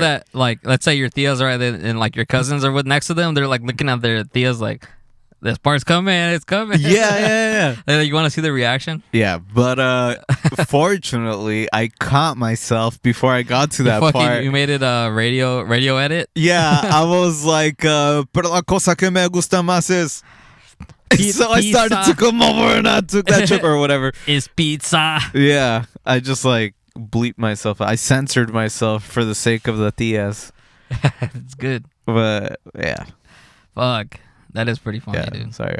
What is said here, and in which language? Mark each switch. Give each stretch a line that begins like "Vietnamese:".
English: that like, let's say your tias are and like your cousins are with next to them, they're like looking at their tias like, this part's coming, it's coming. Yeah. Like, you want to see the reaction? Yeah, but fortunately, I caught myself before I got to that part. You made it a radio edit. Yeah, I was like,
Spanish: pero la cosa que me gusta más es.
English: So I started to come over and I took that trip or whatever. Is pizza. Yeah, I just like bleeped myself. I censored myself for the sake of the tias. It's good. But yeah. Fuck. That is pretty funny, Yeah, dude. sorry.